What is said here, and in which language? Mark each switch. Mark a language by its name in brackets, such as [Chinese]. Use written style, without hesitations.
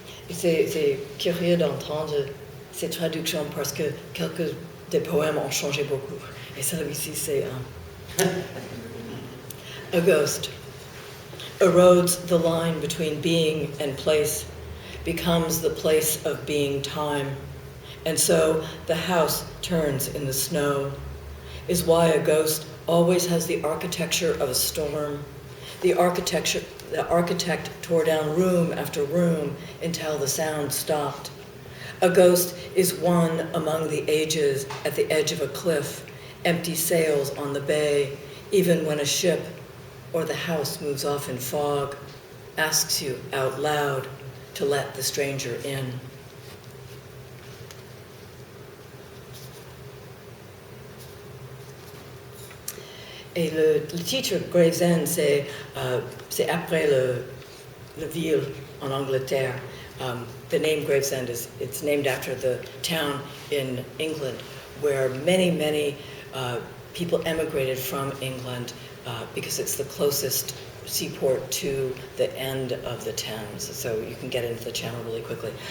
[French] C'est curieux d'entendre ces traductions parce que quelques des poèmes ont changé beaucoup. Et celui-ci, c'est [English] a ghost erodes the line between being and place, becomes the place of being time, and so the house turns in the snow, is why a ghost always has the architecture of a storm. The architect tore down room after room until the sound stopped. A ghost is one among the ages at the edge of a cliff, empty sails on the bay, even when a ship or the house moves off in fog, asks you out loud to let the stranger in. [French] Et le titre Gravesend, c'est après la ville en Angleterre. [English] The name Gravesend it's named after the town in England where many people emigrated from England because it's the closest seaport to the end of the Thames, so you can get into the channel really quickly.